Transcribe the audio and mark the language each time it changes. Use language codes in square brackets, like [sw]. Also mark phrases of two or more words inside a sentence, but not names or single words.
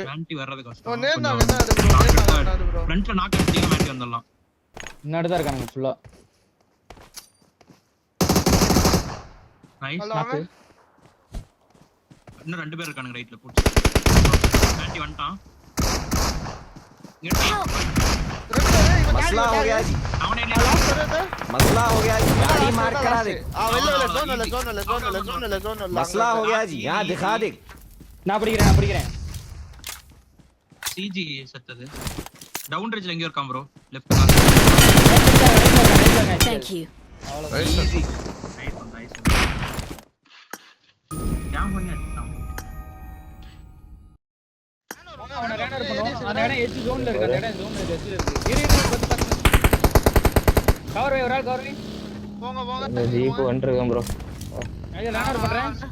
[ta] மாண்டி வர்றது ஓ கஷ்டம். நேரா ப்ரோ. ஃப்ரண்ட்ல நாக் அடிச்சீங்க மாண்டி வந்துடலாம். முன்னாடி தான் இருக்கானுங்க ஃபுல்லா. நைஸ். நாக்கு. இன்னும் ரெண்டு பேர் இருக்கானுங்க ரைட்ல போட்டு. மாண்டி வந்துட்டான். [hi] मसला हो गया जी। [ta] அவனே [hi] मसला हो गया जी। गाड़ी मार करा दे। जोन मसला हो गया जी। यहाँ दिखा दे। [ta] நான் பிடிக்கிறேன். சிஜி செத்தது. டவுன் ரேஞ்ச்ல எங்க இருக்கான் ப்ரோ? [en] left car. Thank you. Easy। [ta] நைஸ். ஜாம் பண்ணி அடிச்சான். அவன ரேனர் பண்ணுவோம். அந்த இடம் எட்ஜ் ஜோன்ல இருக்கு. அந்த இடம் ஜோன்ல எட்ஜ்ல இருக்கு. இரு கவர் வை. ஒரு ஆள் கவர் வை. போங்க. ஜீப் வந்துருக்கேன் ப்ரோ. ஐயா ரேனர் பண்றேன்.